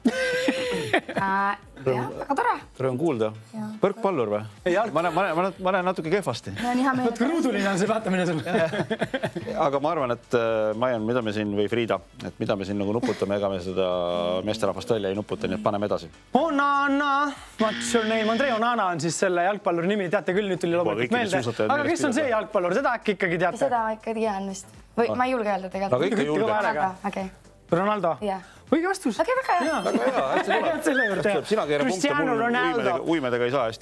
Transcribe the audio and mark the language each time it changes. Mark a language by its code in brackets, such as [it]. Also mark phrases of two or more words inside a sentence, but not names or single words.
[et] Jah, väga tore. Tore on kuulda. Võrkpallur või? Ma näen natuke kehvasti. Võtke ruuduline on see vaatamine sul. Aga ma arvan, et Maian, mida me siin või Friida, et mida me siin nagu nuputame, ega me seda meesterahvast välja ei nuputa, nii et paneme edasi. Onana, [en] what's your name? [et] Andrei Onana on siis selle jalgpalluri nimi, teate küll, nüüd tuli loomulikult meelde. Aga kes on see jalgpallur? Seda äkki ikkagi teate? Seda ma ikka tean vist. Või ma ei julge öelda tegelikult. Aga ikka julge. Ronaldo? Õige vastus. Okei, väga hea. Väga hea, hästi tuleb. Selle juurde. Sina keera punkte mul uimedega ei saa hästi.